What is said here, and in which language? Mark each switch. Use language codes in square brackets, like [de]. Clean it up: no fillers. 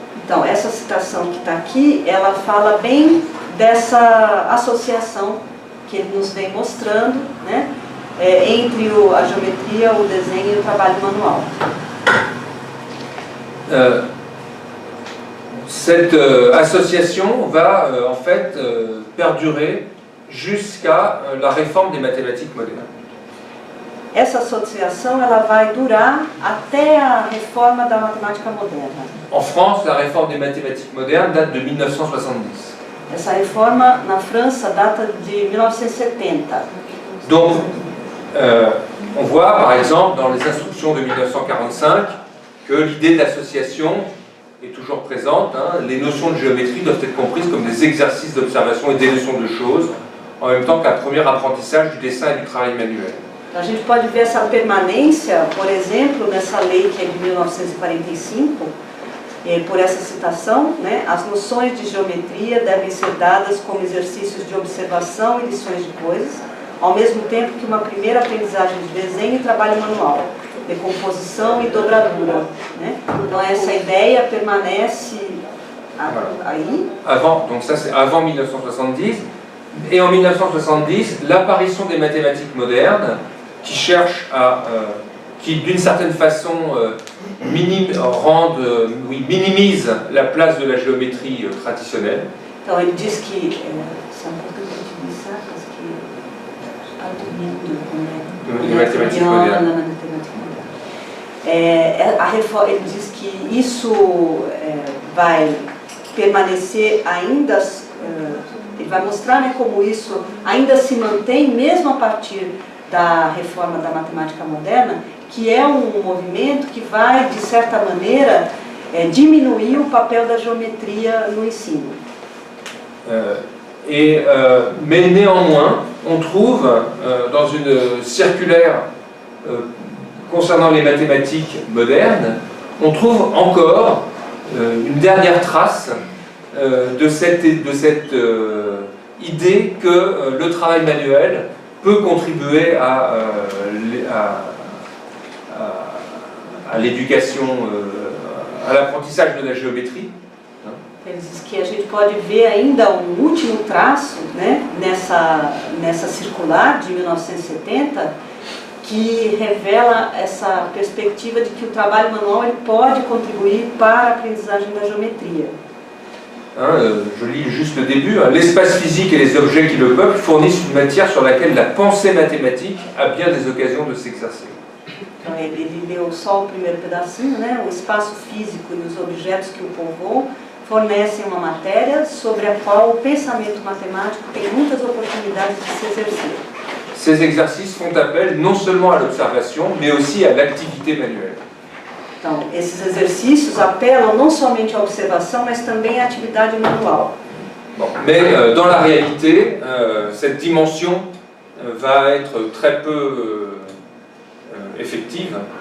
[pt] Então, essa citação que está aqui, ela fala bem dessa associação que ele nos vem mostrando, né, entre a geometria, o desenho e o trabalho manual. [fr] Cette association va en fait perdurer jusqu'à la réforme des mathématiques modernes. [pt] Essa associação ela vai durar até a reforma da matemática moderna. [fr] En France, la réforme des mathématiques modernes date de 1970. [pt] Essa reforma na França data de 1970. [fr] Donc, on voit par exemple dans les instructions de 1945 que l'idée d'association est toujours présente. Les notions de géométrie doivent être comprises comme des exercices d'observation et des leçons de choses, en même temps qu'un premier apprentissage du dessin et du travail manuel. [pt] A gente pode ver essa permanência, por exemplo, nessa lei que é de 1945, por essa citação, né, as noções de geometria devem ser dadas como exercícios de observação e lições de coisas, ao mesmo tempo que uma primeira aprendizagem de desenho e trabalho manual, decomposição e dobradura. Né? Então essa ideia permanece aí. [fr] Donc ça c'est avant 1970, et en 1970, l'apparition des mathématiques modernes qui cherchent qui d'une certaine façon minimise la place de la géométrie traditionnelle. [pt] Então ele diz que [fr] les mathématiques modernes. [pt] Ele diz que isso vai permanecer ainda, ele vai mostrar, né, como isso ainda se mantém mesmo a partir da reforma da matemática moderna, que é um movimento que vai, de certa maneira, diminuir o papel da geometria no ensino. [fr] Mais néanmoins, on trouve dans une circulaire concernant les mathématiques modernes, on trouve encore une dernière trace de cette idée que le travail manuel peut contribuer à l'éducation, à l'apprentissage de la géométrie. [pt] Ele diz que a gente pode ver ainda último traço, né, nessa circular de 1970, que revela essa perspectiva de que o trabalho manual ele pode contribuir para a aprendizagem da geometria. [fr] Je lis juste le début. L'espace physique et les objets qui le peuplent fournissent une matière sur laquelle la pensée mathématique a bien des occasions de s'exercer. [pt] Então ele leu só o primeiro pedacinho, né? O espaço físico e os objetos que o povoam fornecem uma matéria sobre a qual o pensamento matemático tem muitas oportunidades de se exercer. [fr] Ces exercices font appel non seulement à l'observation, mais aussi à l'activité manuelle. [pt] Então, esses exercícios apelam não somente à observação, mas também à atividade manual. [fr] Bon, mais dans la réalité, cette dimension va être très peu effective.